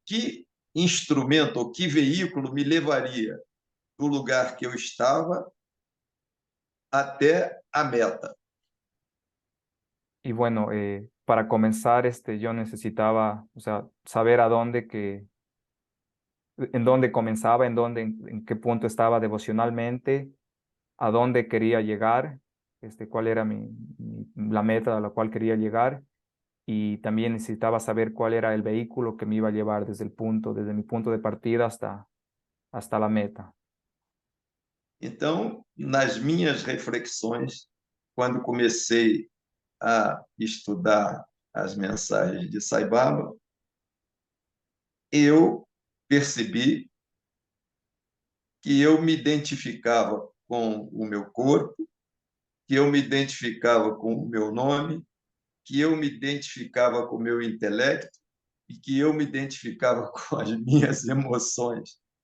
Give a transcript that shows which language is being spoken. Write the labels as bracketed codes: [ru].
[pt] que instrumento ou que veículo me levaria do lugar que eu estava até a meta. [es] Y bueno, para comenzar, yo necesitaba, o sea, saber en dónde comenzaba, en qué punto estaba devocionalmente, a dónde quería llegar, cuál era la meta a la cual quería llegar, y también necesitaba saber cuál era el vehículo que me iba a llevar desde mi punto de partida hasta la meta. [pt] Então, nas minhas reflexões, quando comecei a estudar as mensagens de Sai Baba, eu percebi que eu me identificava com o meu corpo, que eu me identificava com o meu nome, que eu me identificava com o meu intelecto e que eu me identificava com as minhas emoções